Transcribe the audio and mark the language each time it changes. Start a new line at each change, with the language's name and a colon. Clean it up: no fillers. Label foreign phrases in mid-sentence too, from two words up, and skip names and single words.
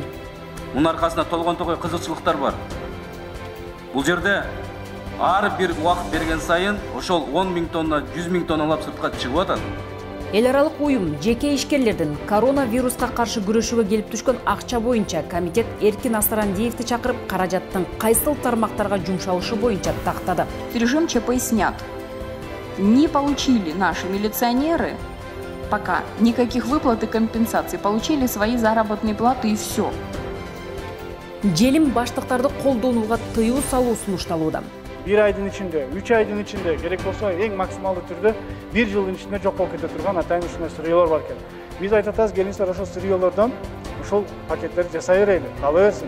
Kyrgyz: Мунун аркасында толгон тогой кызыкчылыктар бар. Бул жерде ар бир убакыт берген сайын ошол 10 000 тонна, 100 000 тонналап сыртка чыгып атат. Эл аралык уюм жеке ишкерлердин коронавируска каршы күрөшүүгө келип түшкөн акча боюнча комитет Эркин Асарандиевди чакырып, каражаттын кайсыл тармактарга жумшалышы боюнча тактады.
Russian: Режим ЧП снят. Не получили наши милиционеры пока никаких выплат и компенсаций, получили свои заработные платы и все.
Kyrgyz: Желим баштыктарды колдонууга тыюу салуу сунушталууда. 1 айдын ичинде, 3 айдын ичинде, керек болсо эң максималдуу түрдө 1 жылдын ичинде жок болуп кете турган атайын ушундай сырыйолор бар экен. Биз айтып атабыз, келиңиздер ошол сырыйолордон ушул пакеттерди жасай берели, кала берсин.